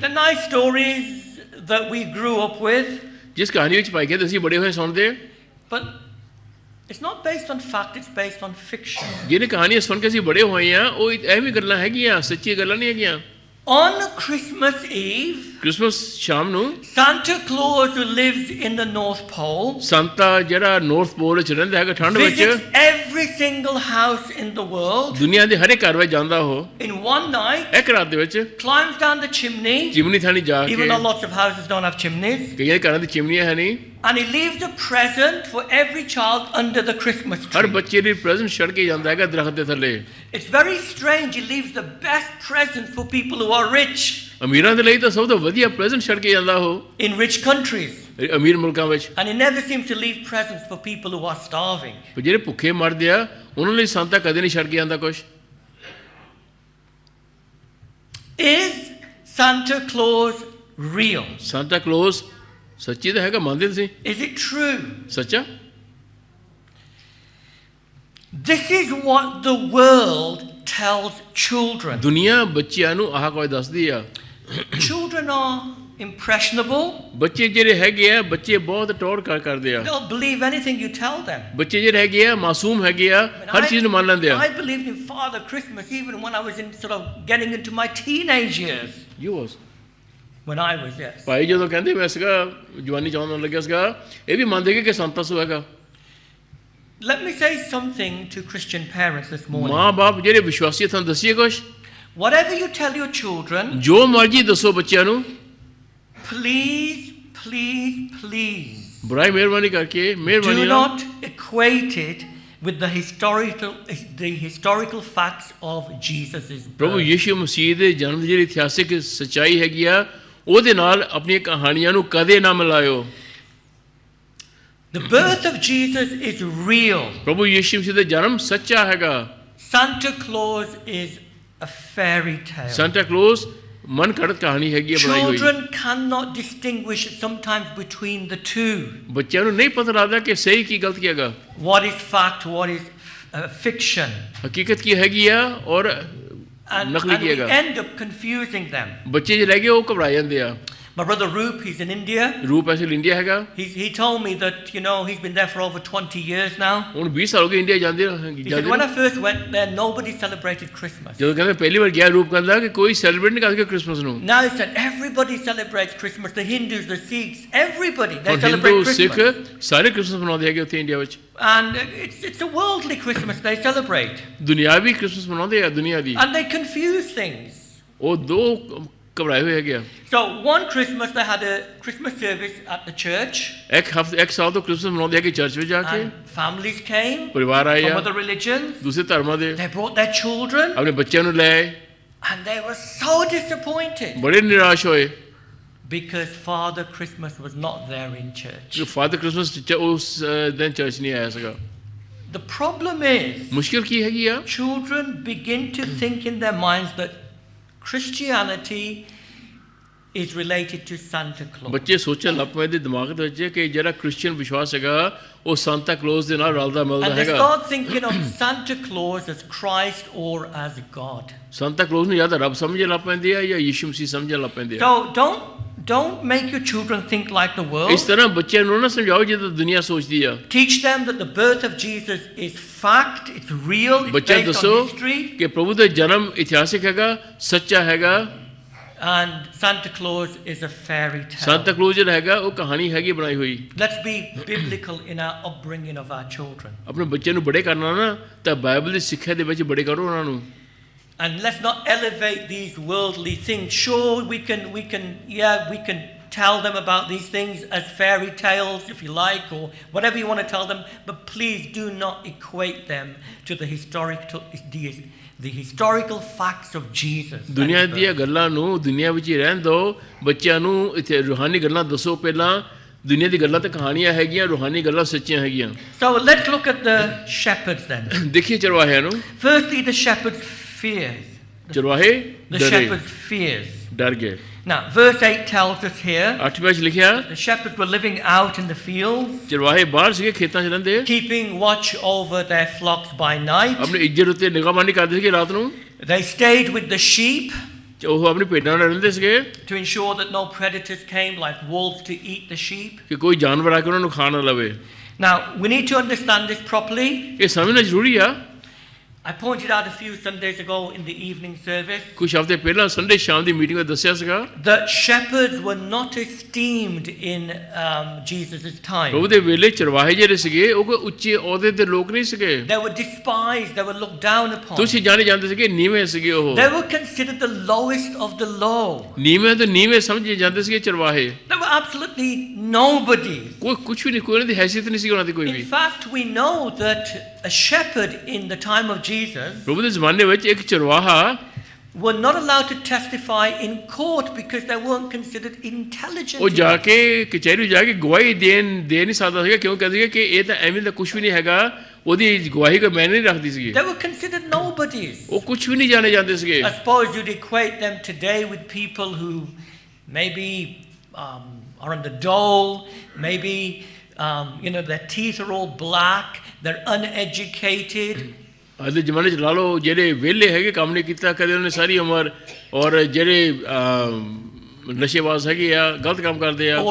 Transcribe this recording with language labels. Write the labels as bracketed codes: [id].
[en] The nice stories that we grew up with, [pa] ਜਿਸ ਕਹਾਣੀ ਵਿੱਚ ਪਾਈ ਗਏ ਅਸੀਂ ਬੜੇ ਹੋਏ ਸੁਣਦੇ, [en] but it's not based on fact, it's based on fiction. [pa] ਜਿਹਨੇ ਕਹਾਣੀਆਂ ਸੁਣ ਕੇ ਅਸੀਂ ਬੜੇ ਹੋਏ ਆ, ਉਹ ਐਵੇਂ ਗੱਲਾਂ ਹੈਗੀਆਂ, ਸੱਚੀ ਗੱਲਾਂ ਨਹੀਂ ਹੈਗੀਆਂ। [en] On Christmas Eve, [pa] ਕ੍ਰਿਸਮਸ ਸ਼ਾਮ ਨੂੰ [en] Santa Claus, who lives in the North Pole, [pa] ਸੰਤਾ ਜਿਹੜਾ ਨਾਰਥ ਪੋਲ ਵਿੱਚ ਰਹਿੰਦਾ ਹੈਗਾ ਠੰਡ ਵਿੱਚ, [en] visits every single house in the world [pa] ਦੁਨੀਆ ਦੇ ਹਰੇ ਘਰ ਵਿੱਚ ਜਾਂਦਾ ਉਹ [en] in one night, [pa] ਇੱਕ ਰਾਤ ਦੇ ਵਿੱਚ, [en] climbs down the chimney, [pa] chimney ਥਾਣੀ ਜਾ ਕੇ, [en] even though lots of houses don't have chimneys, [pa] ਕਈਆਂ ਦੇ ਘਰਾਂ ਦੀ ਚਿਮਨੀਆਂ ਹੈ ਨਹੀਂ, [en] and he leaves a present for every child under the Christmas [pa] Har [en] tree. [pa] ਬੱਚੇ ਲਈ ਪ੍ਰੈਜ਼ੈਂਟ ਛੱਡ ਕੇ ਜਾਂਦਾ ਹੈਗਾ ਦਰਖਤ ਦੇ ਥੱਲੇ। [en] It's very strange. He leaves the best present for people who are rich [pa] ਅਮੀਰਾਂ ਦੇ ਲਈ ਤਾਂ ਸਭ ਤੋਂ ਵਧੀਆ ਪ੍ਰੈਜ਼ੈਂਟ ਛੱਡ ਕੇ ਜਾਂਦਾ ਉਹ, [en] in rich countries, [pa] ਅਮੀਰ ਮੁਲਕਾਂ ਵਿੱਚ। [en] and he never seems to leave presents for people who are starving. [pa] ਪਰ ਜਿਹੜੇ ਭੁੱਖੇ ਮਰਦੇ ਆ ਉਹਨਾਂ ਲਈ ਸੰਤਾ ਕਦੇ ਨਹੀਂ ਛੱਡ ਕੇ ਜਾਂਦਾ ਕੁਛ। [en] Is Santa Claus real? [pa] Santa close ਸੱਚੀ ਤਾਂ ਹੈਗਾ, ਮੰਨਦੇ ਤੁਸੀਂ? [en] Is it true? [pa] ਸੱਚਾ? [en] This is what the world tells children. [pa] ਦੁਨੀਆ ਬੱਚਿਆਂ ਨੂੰ ਆਹ ਕੋਈ ਦੱਸਦੀ ਆ। [en] Children are impressionable. [pa] ਬੱਚੇ ਜਿਹੜੇ ਹੈਗੇ ਆ, ਬੱਚੇ ਬਹੁਤ ਟੌਰ ਕਰਦੇ ਆ। [en] They'll believe anything you tell them. [pa] ਬੱਚੇ ਜਿਹੜੇ ਹੈਗੇ ਆ ਮਾਸੂਮ ਹੈਗੇ ਆ, ਹਰ ਚੀਜ਼ ਨੂੰ ਮੰਨ ਲੈਂਦੇ ਆ। [en] I believed in Father Christmas even when I was in sort of getting into my teenage years. You was When I was, yes. [pa] ਭਾਈ ਜਦੋਂ ਕਹਿੰਦੇ ਮੈਂ ਸੀਗਾ ਜਵਾਨੀ ਚਾਹੁੰਦਾ ਲੱਗਿਆ ਸੀਗਾ, ਇਹ ਵੀ ਮੰਨਦੇ ਕਿ ਸੰਤਾ ਸੂ ਹੈਗਾ। [en] Let me say something to Christian parents this morning. [pa] ਮਾਂ ਬਾਪ ਜਿਹੜੇ ਵਿਸ਼ਵਾਸੀ ਤੁਹਾਨੂੰ ਦੱਸੀਏ ਕੁਛ, [en] Whatever you tell your children, [pa] ਜੋ ਮਰਜ਼ੀ ਦੱਸੋ ਬੱਚਿਆਂ ਨੂੰ, [en] please, please, please, [pa] ਬੁਰਾਈ ਮਿਹਰਬਾਨੀ ਕਰਕੇ, ਮਿਹਰਬਾਨੀ [en] do [pa] ਨਾਲ [en] not equate it with the historical facts of Jesus' [pa] ਪ੍ਰਭੂ [en] birth. [pa] ਯਿਸੂ ਮਸੀਹ ਦੇ ਜਨਮ ਦੀ ਜਿਹੜੀ ਇਤਿਹਾਸਿਕ ਸੱਚਾਈ ਹੈਗੀ ਆ, ਉਹਦੇ ਨਾਲ ਆਪਣੀਆਂ ਕਹਾਣੀਆਂ ਨੂੰ ਕਦੇ ਨਾ ਮਿਲਾਇਓ। [en] The birth of Jesus is real. [pa] ਪ੍ਰਭੂ ਯਿਸੂ ਮਸੀਹ ਦਾ ਜਨਮ ਸੱਚਾ ਹੈਗਾ। [en] Santa Claus is a fairy tale. [pa] Santa close ਮਨ ਘੜਤ ਕਹਾਣੀ ਹੈਗੀ ਆ ਬਣਾਈ ਹੋਈ। [en] Children cannot distinguish sometimes between the two. [pa] ਬੱਚਿਆਂ ਨੂੰ ਨਹੀਂ ਪਤਾ ਲੱਗਦਾ ਕਿ ਸਹੀ ਕੀ ਗਲਤ ਕੀ ਹੈਗਾ, [en] What is fact, what is fiction. [pa] ਹਕੀਕਤ ਕੀ ਹੈਗੀ ਆ ਔਰ [en] And [pa] ਨਕਲੀ ਕੀ [en] we [pa] ਹੈਗਾ। [en] end up confusing them. [pa] ਬੱਚੇ ਜਿਹੜੇ ਹੈਗੇ ਉਹ ਘਬਰਾ ਜਾਂਦੇ ਆ। [en] My brother Roop, he's in India. [pa] ਰੂਪ ਐਸੇ ਇੰਡੀਆ ਹੈਗਾ, [en] He told me that, he's been there for over 20 years now. [pa] ਹੁਣ 20 ਸਾਲ ਹੋ ਗਏ ਇੰਡੀਆ ਜਾਂਦੇ [en] He said, when I first went there, nobody celebrated Christmas. [pa] ਜਦੋਂ ਕਹਿੰਦੇ ਪਹਿਲੀ ਵਾਰ ਗਿਆ ਰੂਪ ਕਹਿੰਦਾ ਕਿ ਕੋਈ ਸੈਲੀਬ੍ਰੇਟ ਨਹੀਂ ਕਰਦੇ ਕ੍ਰਿਸਮਸ ਨੂੰ। [en] Now he said, everybody celebrates Christmas. The Hindus, the Sikhs, everybody, they [pa] ਹੁਣ [en] celebrate [pa] ਹਿੰਦੂ ਸਿੱਖ [en] Christmas. [pa] ਸਾਰੇ ਕ੍ਰਿਸਮਸ ਮਨਾਉਂਦੇ ਹੈਗੇ ਉੱਥੇ ਇੰਡੀਆ ਵਿੱਚ। [en] And it's a worldly Christmas they celebrate. [pa] ਦੁਨਿਆਵੀ ਕ੍ਰਿਸਮਸ ਮਨਾਉਂਦੇ ਆ ਦੁਨੀਆ ਦੀ। [en] And they confuse things. [pa] ਉਹ ਦੋ ਘਬਰਾਏ ਹੋਏ ਹੈਗੇ ਆ। [en] So one Christmas they had a Christmas service at the church. [pa] ਇੱਕ ਸਾਲ ਤੋਂ ਕ੍ਰਿਸਮਸ ਮਨਾਉਂਦੇ ਹੈਗੇ ਚਰਚ ਵਿੱਚ ਜਾ ਕੇ। [en] And families came [pa] ਪਰਿਵਾਰ ਆਏ [en] from [pa] ਆ [en] other religions. [pa] ਦੂਸਰੇ ਧਰਮਾਂ ਦੇ, [en] They brought their children. [pa] ਆਪਣੇ ਬੱਚਿਆਂ ਨੂੰ ਲੈ ਆਏ, [en] And they were so disappointed [pa] ਬੜੇ ਨਿਰਾਸ਼ ਹੋਏ [en] because Father Christmas was not there in church. [pa] ਕਿ ਫਾਦਰ ਕ੍ਰਿਸਮਸ ਉਸ ਦਿਨ ਚਰਚ ਨਹੀਂ ਆਇਆ ਸੀਗਾ। [en] The problem is [pa] ਮੁਸ਼ਕਿਲ ਕੀ ਹੈਗੀ ਆ, [en] children begin to think in their minds that Christianity is related to Santa Claus. [pa] ਬੱਚੇ ਸੋਚਣ ਲੱਗ ਪਏ ਦੇ ਦਿਮਾਗ ਦੇ ਵਿੱਚ ਕਿ ਜਿਹੜਾ ਕ੍ਰਿਸਚੀਅਨ ਵਿਸ਼ਵਾਸ ਹੈਗਾ ਉਹ ਸੰਤਾ ਕਲੋਜ਼ ਦੇ ਨਾਲ ਰਲਦਾ ਮਿਲਦਾ [en] And they [pa] ਹੈਗਾ। [en] start thinking of Santa Claus as Christ or as God. [pa] Santa close ਨੂੰ ਜਾਂ ਤਾਂ ਰੱਬ ਸਮਝਣ ਲੱਗ ਪੈਂਦੇ ਆ ਜਾਂ ਯਿਸੂ ਮਸੀਹ ਸਮਝਣ ਲੱਗ ਪੈਂਦੇ ਆ। [en] So don't make your children think like the [pa] ਇਸ [en] world. [pa] ਤਰ੍ਹਾਂ ਬੱਚਿਆਂ ਨੂੰ ਨਾ ਸਮਝਾਓ ਜਿੱਦਾਂ ਦੁਨੀਆ ਸੋਚਦੀ ਆ। [en] Teach them that the birth of Jesus is fact, it's real, it's [pa] ਬੱਚਿਆਂ [en] based [pa] ਦੱਸੋ [en] on history. [pa] ਕਿ ਪ੍ਰਭੂ ਦਾ ਜਨਮ ਇਤਿਹਾਸਿਕ ਹੈਗਾ, ਸੱਚਾ ਹੈਗਾ। [en] And Santa Claus is a fairy tale. [pa] Santa clause ਜਿਹੜਾ ਹੈਗਾ ਉਹ ਕਹਾਣੀ ਹੈਗੀ ਬਣਾਈ ਹੋਈ। [en] Let's be biblical in our upbringing of our children. [pa] ਆਪਣੇ ਬੱਚੇ ਨੂੰ ਬੜੇ ਕਰਨਾ ਨਾ ਤਾਂ ਬਾਈਬਲ ਦੀ ਸਿੱਖਿਆ ਦੇ ਵਿੱਚ ਬੜੇ ਕਰੋ ਉਹਨਾਂ ਨੂੰ। [en] And let's not elevate these worldly things. Sure, we can tell them about these things as fairy tales, if you like, or whatever you want to tell them. But please do not equate them to the historical facts of Jesus. [pa] ਦੁਨੀਆ ਦੀਆਂ ਗੱਲਾਂ ਨੂੰ ਦੁਨੀਆ ਵਿੱਚ ਹੀ ਰਹਿਣ ਦਿਓ, ਬੱਚਿਆਂ ਨੂੰ ਇੱਥੇ ਰੂਹਾਨੀ ਗੱਲਾਂ ਦੱਸੋ ਪਹਿਲਾਂ। ਦੁਨੀਆ ਦੀ ਗੱਲਾਂ ਤਾਂ ਕਹਾਣੀਆਂ ਹੈਗੀਆਂ, ਰੂਹਾਨੀ ਗੱਲਾਂ ਸੱਚੀਆਂ ਹੈਗੀਆਂ। [en] So let's look at the shepherds then. [pa] ਦੇਖੀਏ ਚਰਵਾਹਿਆਂ ਨੂੰ। [en] Firstly, the shepherds fears. [pa] ਚਰਵਾਹੇ [en] The shepherds fears. [pa] ਡਰ ਗਏ। [en] Now, verse 8 tells us here, [pa] 8 ਵਿੱਚ ਲਿਖਿਆ [en] the shepherds were living out in the fields, [pa] ਚਰਵਾਹੇ ਬਾਹਰ ਸੀਗੇ, ਖੇਤਾਂ 'ਚ ਰਹਿੰਦੇ, [en] keeping watch over their flocks by night. [pa] ਆਪਣੀ ਇੱਜ਼ਤ ਉੱਤੇ ਨਿਗਰਾਨੀ ਕਰਦੇ ਸੀਗੇ ਰਾਤ ਨੂੰ। [en] They stayed with the sheep [pa] ਉਹ ਆਪਣੀ ਭੇਡਾਂ ਨਾਲ ਰਹਿੰਦੇ ਸੀਗੇ [en] to ensure that no predators came like wolves to eat the sheep. [pa] ਕਿ ਕੋਈ ਜਾਨਵਰ ਆ ਕੇ ਉਹਨਾਂ ਨੂੰ ਖਾ ਨਾ ਲਵੇ। [en] Now, we need to understand this properly. [pa] ਇਹ ਸਮਝਣਾ ਜ਼ਰੂਰੀ ਆ। [en] I pointed out a few Sundays ago in the evening service [pa] ਕੁਝ ਹਫ਼ਤੇ ਪਹਿਲਾਂ ਸੰਡੇ ਸ਼ਾਮ ਦੀ ਮੀਟਿੰਗ ਵਿੱਚ ਦੱਸਿਆ ਸੀਗਾ [en] that shepherds were not esteemed in Jesus' time. [pa] ਪ੍ਰਭੂ ਦੇ ਵੇਲੇ ਚਰਵਾਹੇ ਜਿਹੜੇ ਸੀਗੇ ਉਹ ਕੋਈ ਉੱਚੇ ਅਹੁਦੇ ਦੇ ਲੋਕ ਨਹੀਂ ਸੀਗੇ। [en] They were despised, they were looked down upon. [pa] ਤੁਸੀਂ ਜਾਣੇ ਜਾਂਦੇ ਸੀਗੇ ਨੀਵੇਂ ਸੀਗੇ ਉਹ। [en] They were considered the lowest of the low. [pa] ਨੀਵੇਂ ਤੋਂ ਨੀਵੇਂ ਸਮਝੇ ਜਾਂਦੇ ਸੀਗੇ ਚਰਵਾਹੇ। [en] They were absolutely nobody. [pa] ਕੋਈ ਕੁਝ ਵੀ ਨਹੀਂ, ਕੋਈ ਉਹਨਾਂ ਦੀ ਹੈਸੀਅਤ ਨਹੀਂ ਸੀ ਉਹਨਾਂ ਦੀ ਕੋਈ ਵੀ। [en] In fact, we know that a shepherd in the time of Jesus [pa] ਪ੍ਰਭੂ ਦੇ ਜ਼ਮਾਨੇ ਵਿੱਚ ਇੱਕ ਚਰਵਾਹਾ [en] were not allowed to testify in court because they weren't considered intelligent. [pa] ਉਹ ਜਾ ਕੇ ਕਚਹਿਰੀ ਜਾ ਕੇ ਗਵਾਹੀ ਦੇ ਨਹੀਂ ਸਕਦਾ ਸੀਗਾ, ਕਿਉਂ ਕਹਿੰਦੇ ਸੀਗੇ ਕਿ ਇਹ ਤਾਂ ਐਵੇਂ ਦਾ ਕੁਝ ਵੀ ਨਹੀਂ ਹੈਗਾ, ਉਹਦੀ ਗਵਾਹੀ ਕੋਈ ਮਾਇਨੇ ਨਹੀਂ ਰੱਖਦੀ ਸੀਗੀ। [en] They were considered nobodies. [pa] ਉਹ ਕੁਝ ਵੀ ਨਹੀਂ ਜਾਣੇ ਜਾਂਦੇ ਸੀਗੇ। [en] I suppose you'd equate them today with people who maybe are on the dole, maybe their teeth are all black, they're uneducated. [pa] ਅੱਜ ਦੇ ਜ਼ਮਾਨੇ 'ਚ ਲਾ ਲਓ ਜਿਹੜੇ ਵਿਹਲੇ ਹੈਗੇ, ਕੰਮ ਨਹੀਂ ਕੀਤਾ ਕਦੇ ਉਹਨੇ ਸਾਰੀ ਉਮਰ, ਔਰ ਜਿਹੜੇ ਨਸ਼ੇਬਾਜ਼ ਹੈਗੇ ਆ, ਗਲਤ ਕੰਮ ਕਰਦੇ ਆ।